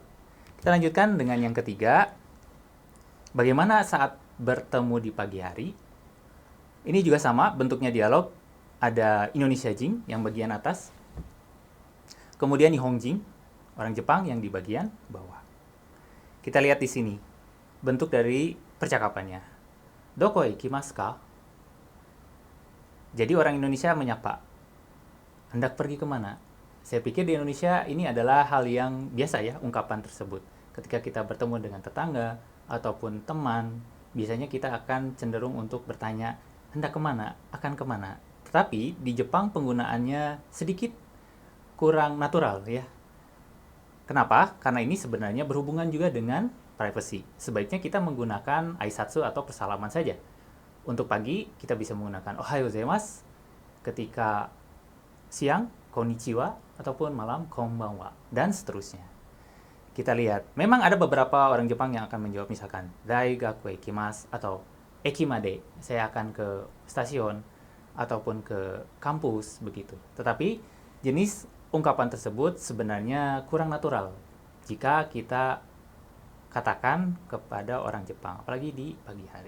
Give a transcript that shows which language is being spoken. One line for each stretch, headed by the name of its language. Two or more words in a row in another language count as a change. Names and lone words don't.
Indonesian: Kita lanjutkan dengan yang ketiga. Bagaimana saat bertemu di pagi hari? Ini juga sama, bentuknya dialog. Ada Indonesia Jin yang bagian atas. Kemudian Nihonjin, orang Jepang yang di bagian bawah. Kita lihat di sini, bentuk dari percakapannya.
Japanese: どこ行きますか?
Indonesian: Jadi orang Indonesia menyapa. Hendak pergi kemana? Saya pikir di Indonesia ini adalah hal yang biasa ya, ungkapan tersebut. Ketika kita bertemu dengan tetangga ataupun teman, biasanya kita akan cenderung untuk bertanya, hendak kemana? Akan kemana? Tetapi di Jepang penggunaannya sedikit kurang natural ya. Kenapa? Karena ini sebenarnya berhubungan juga dengan privacy. Sebaiknya kita menggunakan aisatsu atau persalaman saja. Untuk pagi, kita bisa menggunakan
Japanese: おはようございます.
Indonesian: Ketika siang, konnichiwa, ataupun malam, konbanwa, dan seterusnya. Kita lihat, memang ada beberapa orang Jepang yang akan menjawab misalkan,
Japanese: 大学行きます,
Indonesian: atau ekimade, saya akan ke stasiun, ataupun ke kampus, begitu. Tetapi, jenis ungkapan tersebut sebenarnya kurang natural jika kita katakan kepada orang Jepang, apalagi di pagi hari.